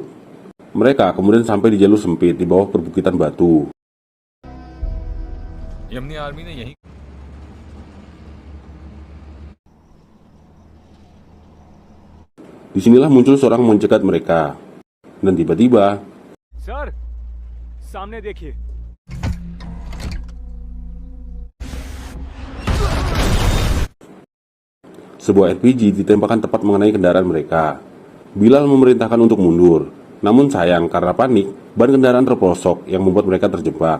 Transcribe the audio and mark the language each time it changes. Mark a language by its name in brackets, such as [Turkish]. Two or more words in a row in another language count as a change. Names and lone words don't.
[Indonesian] Mereka kemudian sampai di jalur sempit di bawah perbukitan batu. Disinilah muncul seorang mencegat mereka. Dan tiba-tiba, [Hindi] सर, सामने देखिए। [Indonesian] sebuah RPG ditembakkan tepat mengenai kendaraan mereka. Bilal memerintahkan untuk mundur. Namun sayang karena panik, ban kendaraan terpelosok yang membuat mereka terjebak.